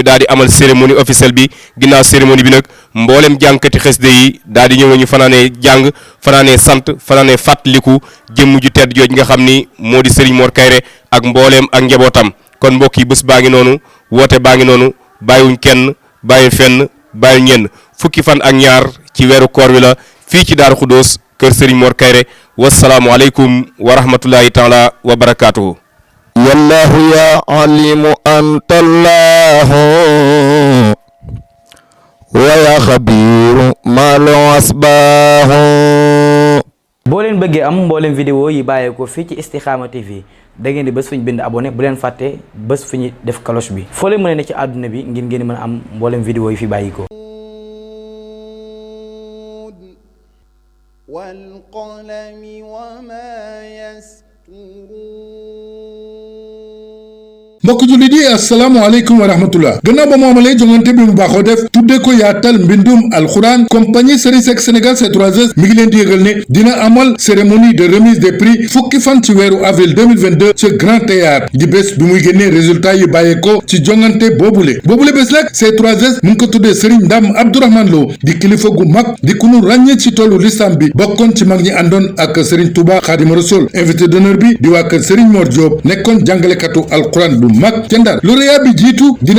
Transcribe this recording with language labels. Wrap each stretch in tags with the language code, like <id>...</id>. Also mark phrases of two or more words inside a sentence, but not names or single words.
<wo>daal di amal</wo> <fr>cérémonie officielle</fr> <wo>bi ginnaaw cérémonie bi nag mboolem jàngkati xasida yi daal di ñëw ñu fanaanee jàng fanaanee sant fanaanee fàttaliku jëmm ju tedd jooj nga xam ni moo di Serigne Mor Kayre ak mbooleem ak njabootam kon mbokk yi bés baa ngi noonu woote baa ngi noonu bàyyiwuñ kenn bàyyi fenn bàyyi ñenn fukki fan ak ñaar ci weeru koor wi la fii ci Daaru Xuddoos kër Serigne Mor Kayre</wo> <ar>والسلام عليكم ورحمة الله تعالى وبركاته يا الله يا عليم أنت الله ويا خبير ما لو أصبح</ar> <wo>boo leen bëggee am mbooleem vidéo yi bàyyeekoo fii ci Istikhama TV da ngeen di bés fu ñu bind abonné bu leen fàtte bés fu ñu def cloche bi foo leen mën a ne ci àdduna bi ngir ngeen mën a am mbooleem vidéo yi fi bàyyikoo</wo> <ar>والقلم وما يسطرون</ar> <wo>mbokk jullit yi</wo> <ar>السلام عليكم ورحمة الله</ar> <wo>gannaaw ba mu amalee jongante bi mu baaxoo def tuddee ko yaatal mbindum alxuraan compagnie Serigne Seck Sénégal C3S mi ngi leen di yëgal ne dina amal</wo> <fr>cérémonie de remise des prix</fr> <wo>fukki fan ci weeru avril 2022 ci Grand Théâtre di bés bi muy génnee résultat yi bàyyeekoo ci jongante boobule bés nag C3S mu ngi ko tuddee Serigne Ndam Abdourahmane Lo di kilifa gu mag di ku nu ràññee ci tollu lislam bi bokkoon ci mag ñi àndoon ak Serigne Touba Khadim Rassoul</wo> <fr>invité d'honneur</fr> <wo>bi di waa kër Serigne Mor Diop nekkoon jàngalekatu alxuraan bu mag ca Ndar lauréat bi jiitu dina</wo>